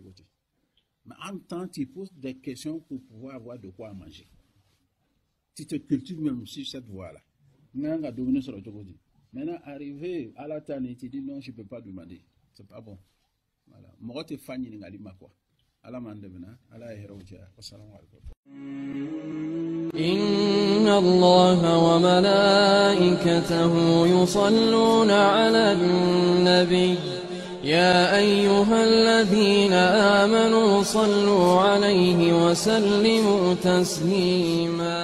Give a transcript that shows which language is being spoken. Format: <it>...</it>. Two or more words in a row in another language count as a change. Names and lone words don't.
<fr>Mais en même temps, tu poses des questions pour pouvoir avoir de quoi manger. Tu te cultives même sur cette voie-là. Maintenant, arrivé à la tane, tu dis non, je ne peux pas demander. C'est pas bon. Voilà. Moi, tu fais une quoi. Allah mandemena, Allah héroja.</fr> <ar>Assalamu alaikum. إن الله وملائكته يصلون على النبي يا أيها الذين آمنوا صلوا عليه وسلموا تسليما</ar>